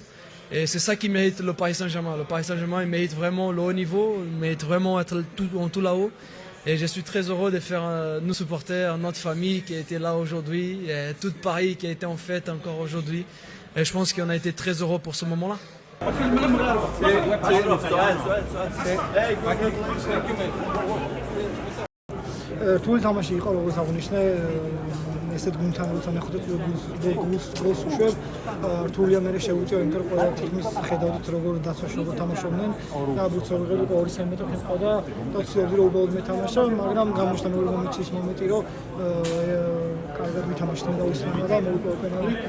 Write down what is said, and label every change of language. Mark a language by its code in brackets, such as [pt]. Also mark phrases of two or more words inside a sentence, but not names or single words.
[fr] Et c'est ça qui mérite le Paris Saint-Germain. Le Paris Saint-Germain, il mérite vraiment le haut niveau, il mérite vraiment être tout là-haut. Et je suis très heureux de faire nos supporters, notre famille qui était là aujourd'hui, et tout Paris qui a été en fête encore aujourd'hui. Et je pense qu'on a été très heureux pour ce moment-là. [ka] რთული თამაში იყო, როგორც აღნიშნე, ესეთ გუნდთან როცა მეხუთე გოლს უშვებ, რთულია მე შევუწიო, იმიტომ რომ ყველა თითქმის ხედავდით როგორ დაცვაში როგორ თამაშობდნენ და ბუცოვი იყო 2-3 მეტრი ხდება და ცდილობდი რომ უბრალოდ მეთამაშა, მაგრამ გამოჩნდა მეორე მომენტი ის მომენტი რომ კარგად ვითამაშდნენ და უსმენდა და მოვიპოვე პენალი.